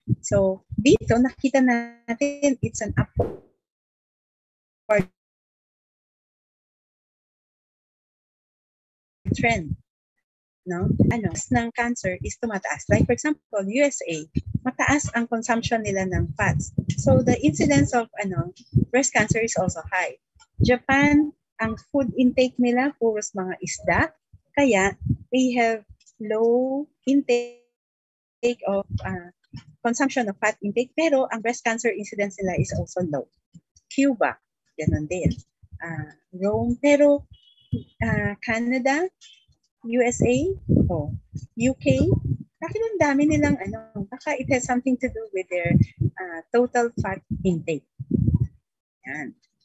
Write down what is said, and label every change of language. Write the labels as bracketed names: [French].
[English] So, [Filipino] dito nakita natin [English] it's an upward trend. No? [Filipino] Ng cancer is tumataas. [English] Like for example, [Filipino] USA, mataas ang consumption nila ng fats. [English] So, the incidence of breast cancer is also high. [Filipino] Japan, ang food intake nila puros mga isda. [English] Kaya, they have low intake of consumption of fat intake, [Filipino] pero ang [English] breast cancer incidence nila is also low. Cuba, [Filipino] ganun din. [English] Rome, pero Canada, USA, UK, [Filipino] bakit ang dami nilang baka [English] it has something to do with their total fat intake. Yan.